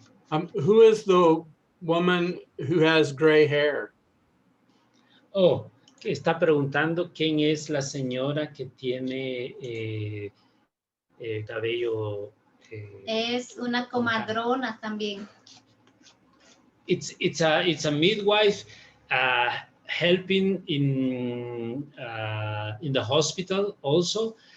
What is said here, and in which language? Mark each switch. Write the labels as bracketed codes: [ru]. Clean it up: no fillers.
[en] Who is the woman who has gray hair? [es] Oh, que está preguntando quién es la señora que tiene cabello. Es una comadrona también. [en] It's a midwife helping in the hospital also.